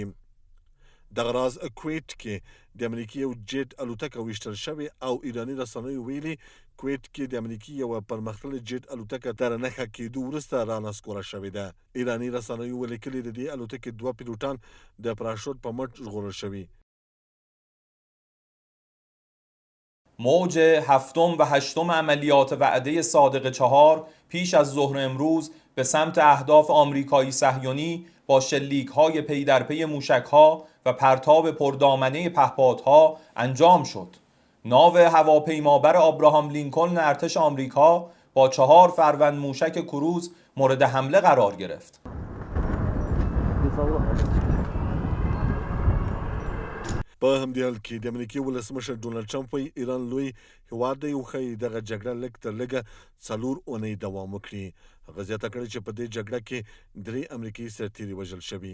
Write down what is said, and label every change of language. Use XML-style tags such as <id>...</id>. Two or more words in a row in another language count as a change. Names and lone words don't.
<ps>دغه راز کویت کې د امریکای یو جیټ الوتکه ویشتل شوې او ایراني رسنیو ویلي کویت کې د امریکای یو پرمختللې جیټ الوتکه تر نښه کېدو وروسته رانسکوره شوې ده. ایراني رسنیو ولیکلي د دې الوتکې 2 پیلوټان د پراشوټ په مټ ژغورل شوي.</ps> <fa>موج هفتم و هشتم عملیات وعده صادق 4 پیش از ظهر امروز به سمت اهداف آمریکایی صهیونی با شلیک‌های پی در پی موشک‌ها و پرتاب پردامنه پهپادها انجام شد. ناو هواپیمابر آبراهام لینکلن ارتش آمریکا با 4 فروند موشک کروز مورد حمله قرار گرفت.</fa> <ps>په همدې حال کې د امریکای ولسمشر ډونالډ ټرمپ وایي ایران لوی هیواد دی او ښایي دغه جګړه لږ تر لږه 4 اونۍ دوام وکړي. هغه زیاته کړې چې په دې جګړه کې 3 امریکایي سرتیري وژل شوي.</ps>